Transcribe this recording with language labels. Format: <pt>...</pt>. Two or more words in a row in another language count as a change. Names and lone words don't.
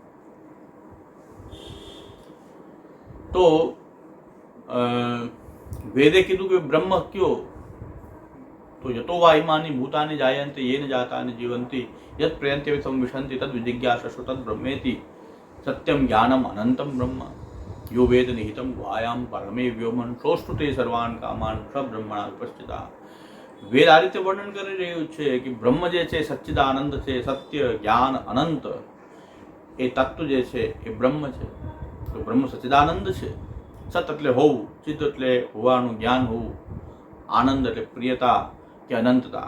<gu>તો વેદે કીધું કે બ્રહ્મ કયો?</gu> <sa>તો યતો વા ઇમાની ભૂતાની જાયંતિ યેન જાતાની જીવંતી યત પ્રયંત્ય સંવિશંતિ તદ વિજિજ્ઞાસુ તદ બ્રહ્મેતિ સત્યમ જ્ઞાનમ અનંતમ બ્રહ્મ. यो वेद निहितम गुहायाम परमे व्योमन सोष्टुते સર્વાન કામાન બ્રહ્મણા ઉપસ્થિતા.</sa> <gu>વેદ આ રીતે વર્ણન કરી રહ્યું છે કે બ્રહ્મ જે છે સચ્ચિદાનંદ છે, સત્ય જ્ઞાન અનંત એ તત્વ જે છે એ બ્રહ્મ છે. તો બ્રહ્મ સચ્ચિદાનંદ છે. સત એટલે હોવું, ચિત્ત એટલે હોવાનું, જ્ઞાન હોવું, આનંદ એટલે પ્રિયતા કે અનંતતા.</gu>